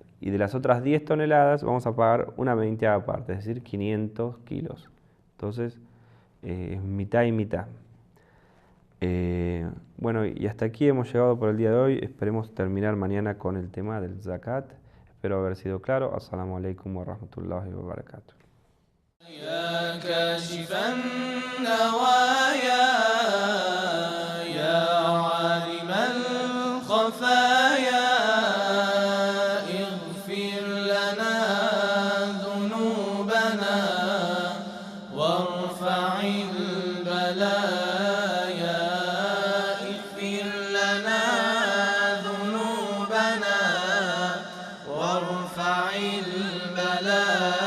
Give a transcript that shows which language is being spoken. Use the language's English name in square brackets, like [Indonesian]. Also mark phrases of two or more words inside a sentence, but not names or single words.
[Spanish] Y de las otras 10 toneladas vamos a pagar una 20ª parte, es decir, 500 kilos. Entonces, es mitad y mitad. Bueno, y hasta aquí hemos llegado por el día de hoy. Esperemos terminar mañana con el tema del zakat. Espero haber sido claro. [Arabic] السلام عليكم ورحمة الله وبركاته. يا كاشف النوايا يا عالم الخفايا اغفر لنا ذنوبنا وارفع البلايا اغفر لنا ذنوبنا وارفع البلايا